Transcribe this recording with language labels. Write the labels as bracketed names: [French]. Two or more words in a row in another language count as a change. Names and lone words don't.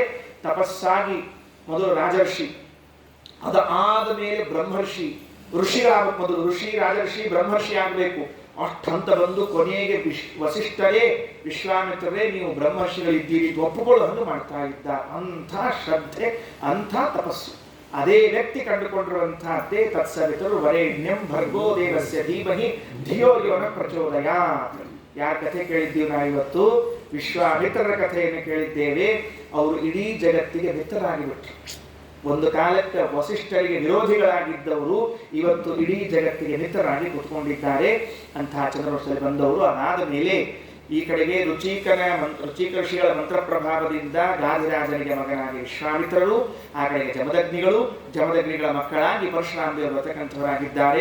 [Kannada] ತಪಸ್ಸಾಗಿ ಮೊದಲು ರಾಜರ್ಷಿ, ಅದಾದ ಮೇಲೆ ಬ್ರಹ್ಮರ್ಷಿ, ಋಷಿಗಳಾಗಬೇಕು. ಮೊದಲು ಋಷಿ, ರಾಜರ್ಷಿ, ಬ್ರಹ್ಮರ್ಷಿ ಆಗಬೇಕು. ಅಷ್ಟಂತ ಬಂದು ಕೊನೆಗೆ ವಸಿಷ್ಠರೇ, ವಿಶ್ವಾಮಿತ್ರರೇ ನೀವು ಬ್ರಹ್ಮರ್ಷಿಗಳಿದ್ದೀರಿ ಒಪ್ಪುಕೊಳ್ಳುವಂದು ಮಾಡ್ತಾ ಇದ್ದ. ಅಂಥ ಶ್ರದ್ಧೆ, ಅಂಥ ತಪಸ್ಸು. ಅದೇ ವ್ಯಕ್ತಿ ಕಂಡುಕೊಂಡಿರುವಂತಹದ್ದೇ [Sanskrit] तत्सवितुर्वरेण्यं भर्गो देवस्य धीमहि धियो यो नः प्रचोदयात्. [Kannada] ಯಾರ ಕಥೆ ಕೇಳಿದ್ದೀವಿ ನಾವು ಇವತ್ತು? ವಿಶ್ವಾಮಿತ್ರರ ಕಥೆಯನ್ನು ಕೇಳಿದ್ದೇವೆ. ಅವರು ಇಡೀ ಜಗತ್ತಿಗೆ ಮಿತ್ರರಾಗಿಬಿಟ್ರು. ಒಂದು ಕಾಲಕ್ಕೆ ವಸಿಷ್ಠರಿಗೆ ವಿರೋಧಿಗಳಾಗಿದ್ದವರು ಇವತ್ತು ಇಡೀ ಜಗತ್ತಿಗೆ ಮಿತ್ರರಾಗಿ ಕುತ್ಕೊಂಡಿದ್ದಾರೆ. ಅಂತಹ ಚಂದ್ರವಂಶದಲ್ಲಿ ಬಂದವರು. ಅದಾದ ಮೇಲೆ ಈ ಕಡೆಗೆ ರುಚಿಕ ಋಷಿಗಳ ಮಂತ್ರ ಪ್ರಭಾವದಿಂದ ಗಾಧಿರಾಜನಿಗೆ ಮಗನಾಗಿ ವಿಶ್ವಾಮಿತ್ರರು, ಆ ಕಡೆಗೆ ಜಮದಗ್ನಿಗಳ ಮಕ್ಕಳಾಗಿ ಪರಶುರಾಮ ದೇವರು ಬರ್ತಕ್ಕಂಥವರಾಗಿದ್ದಾರೆ.